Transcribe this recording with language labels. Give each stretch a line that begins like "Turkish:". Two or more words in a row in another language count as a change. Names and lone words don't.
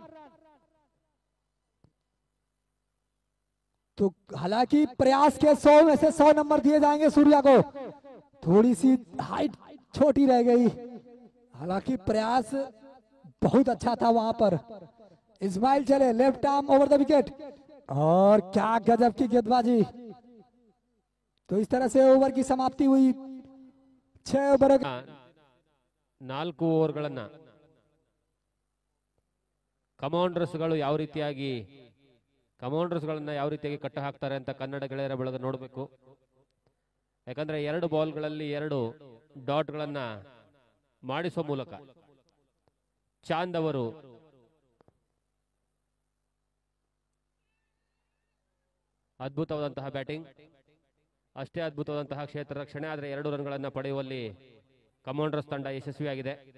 Hindi: तो हालांकि प्रयास के 100 में से 100 नंबर दिए जाएंगे सूर्या को, थोड़ी सी हाइट छोटी रह गई, हालांकि प्रयास बहुत अच्छा था वहां पर। इस्माइल चले,
English: left arm over the wicket,
Hindi: और क्या गजब की गेंदबाजी। तो इस तरह से ओवर की समाप्ति हुई। 6 ओवर
Kannada: 4 ಓವರ್ಗಳನ್ನ ಕಮಾಂಡರ್ಸ್ಗಳು ಯಾವ ರೀತಿಯಾಗಿ ಕಟ್ಟ ಹಾಕ್ತಾರೆ ಅಂತ ಕನ್ನಡ ಗೆಳೆಯರ ಬಳಗ ನೋಡಬೇಕು. ಯಾಕಂದ್ರೆ 2 ಬಾಲ್ಗಳಲ್ಲಿ 2 ಡಾಟ್ಗಳನ್ನ ಮಾಡಿಸುವ ಮೂಲಕ ಚಾಂದ್ ಅವರು ಅದ್ಭುತವಾದಂತಹ ಬ್ಯಾಟಿಂಗ್, ಅಷ್ಟೇ ಅದ್ಭುತವಾದಂತಹ ಕ್ಷೇತ್ರ ರಕ್ಷಣೆ, ಆದರೆ 2 ರನ್ಗಳನ್ನ ಪಡೆಯುವಲ್ಲಿ ಕಮಾಂಡರ್ಸ್ ತಂಡ ಯಶಸ್ವಿಯಾಗಿದೆ.